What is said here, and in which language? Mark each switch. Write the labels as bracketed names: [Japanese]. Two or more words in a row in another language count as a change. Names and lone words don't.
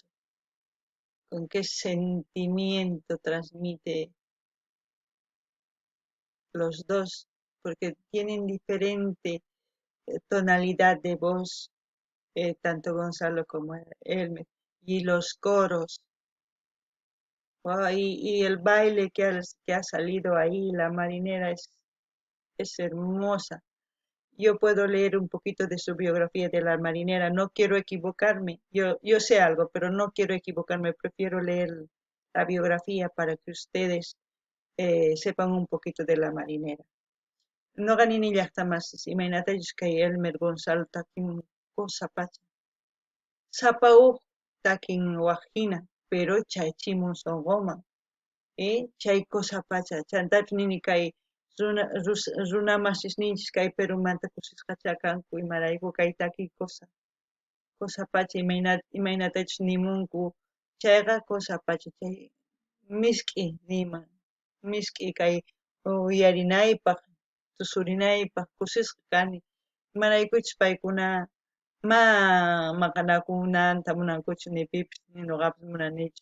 [Spanish] Con qué sentimiento transmite los dos, porque tienen diferente tonalidad de voz, tanto Gonzalo como Elmer, y los coros, y el baile que ha salido ahí, la marinera es hermosa. Yo puedo leer un poquito de su biografía de la marinera, no quiero equivocarme, yo sé algo, pero no quiero equivocarme, prefiero leer la biografía para que ustedes sepan un poquito de la marinera. [Quechua] No ganin llaqtamas, imaynatachus kay Elmer Gonzalo takin cosa pacha. Sapauq takin waqhina, pero chaychimun sonqoman. Chay cosa pacha, chantapi nini kay runa masisninchis kay Perumanta kusisqacha kanku imarayku kay taki cosa pacha imaynatachus nimunku, chayqa cosa pacha, chay misk'i niman, misk'i kay uyarinaypaq, tusurinaypaq kusisqa kani, imaraykuchus paykuna maqanakunanta munankuchu ni pipis ni ñuqapis munanichu.